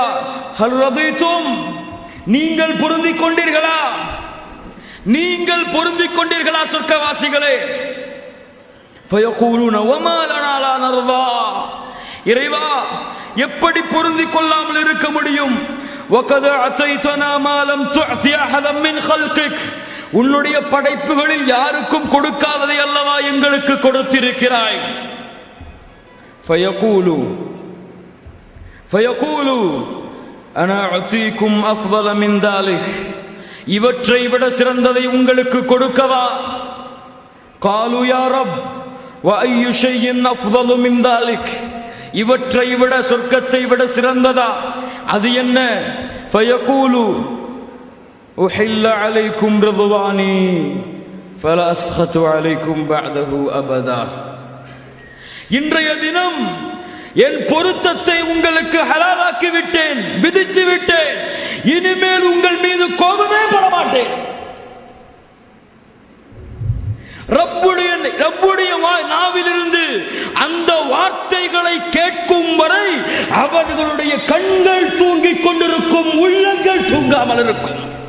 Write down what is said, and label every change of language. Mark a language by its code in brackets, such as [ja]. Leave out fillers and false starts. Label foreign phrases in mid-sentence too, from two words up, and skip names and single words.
[ar] هل رضيتم, [ta] நீங்கள் பொருந்திக் கொண்டீர்களா? நீங்கள் பொருந்திக் கொண்டீர்களா சொர்க்கவாசிகளே? [ar] فيقولون وما لنا لا نرضى, [ta] இறைவா எப்படி பொருந்திக் கொள்ளாமல் இருக்க முடியும்? [ar] وَقَدْ أَعْطَيْتَنَا مَا لَمْ تُعْطِ أَحَدًا مِنْ خَلْقِكَ [ta] உன்னுடைய படைப்புகளில் யாருக்கும் கொடுக்காததை அல்லவா எங்களுக்கு கொடுத்திருக்கிறாய். [ar] فَيَقُولُ أَنَا أُعْطِيكُمْ أَفْضَلَ مِنْ ذَلِكَ [ta] இவற்றை விட சிறந்ததை உங்களுக்கு கொடுக்கவா. [ar] قَالُوا يَا رَبِّ وَأَيُّ شَيْءٍ أَفْضَلُ مِنْ ذَلِكَ [ta] இவற்றை விட சொர்க்கத்தை விட சிறந்ததா அது என்ன. [ar] فَيَقُولُ أُحِلَّ عَلَيْكُمْ رِضْوَانِي فَلَا أَسْخَطُ عَلَيْكُمْ بَعْدَهُ أَبَدًا [ta] இன்றைய தினம் என் பொருத்தத்தை உங்களுக்கு ஹலாலாக்கி விட்டேன், விதித்து விட்டேன், இனிமேல் உங்கள் மீது கோபமே பட மாட்டேன். ரப்புடைய நாவிலிருந்து அந்த வார்த்தைகளை கேட்கும் வரை அவர்களுடைய கண்கள் தூங்கிக் கொண்டிருக்கும், உள்ளங்கள் தூங்காமல் இருக்கும்.